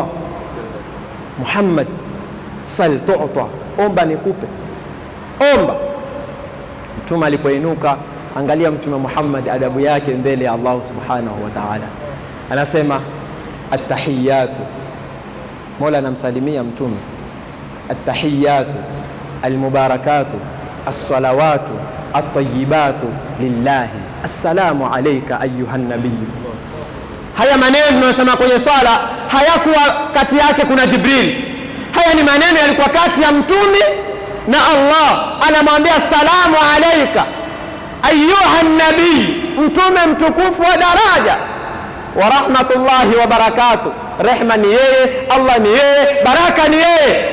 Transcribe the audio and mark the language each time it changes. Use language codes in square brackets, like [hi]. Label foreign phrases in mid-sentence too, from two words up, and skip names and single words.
[sw] Muhammad, [ar] سل تعط, [sw] omba nikupe, omba. Mtume alipoinuka, angalia Mtume Muhammad adabu yake mbele ya Allah [ar] سبحانه وتعالى, [sw] anasema attahiyatu. Mola anamsalimia Mtume, [ar] التحيات المباركات الصلوات الطيبات لله السلام عليك أيها النبي. [sw] Haya maneno tunayosema kwenye swala hayakuwa kati yake kuna Jibril. Haya ni maneno yalikuwa kati ya Mtume na Allah. Anamwambia [ar] سلام عليك أيها النبي, [sw] Mtume mtukufu wa daraja, [ar] ورحمة الله وبركاته, [sw] rehma ni yeye, Allah ni yeye, baraka ni yeye.